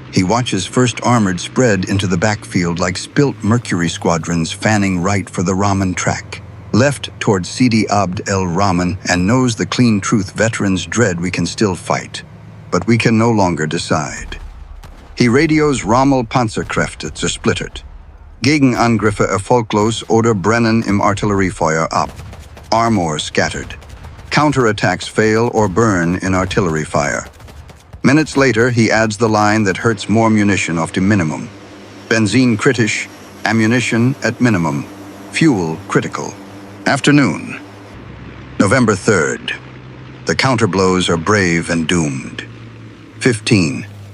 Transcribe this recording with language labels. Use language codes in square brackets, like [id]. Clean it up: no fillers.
[en] He watches 1st Armored spread into the backfield like spilt Mercury squadrons fanning right for the Rahman track. Left toward Sidi Abd el-Rahman, and knows the clean truth veterans dread: we can still fight, but we can no longer decide. He radios Rommel [de] Panzerkräfte zersplittert. Gegenangriffe erfolglos oder brennen im Artilleriefeuer ab. [en] Armor scattered. Counterattacks fail or burn in artillery fire. Minutes later, he adds the line that hurts more munition off the minimum. [de] Benzin kritisch, [en] ammunition at minimum, fuel critical. Afternoon, November 3rd. The counterblows are brave and doomed. 15.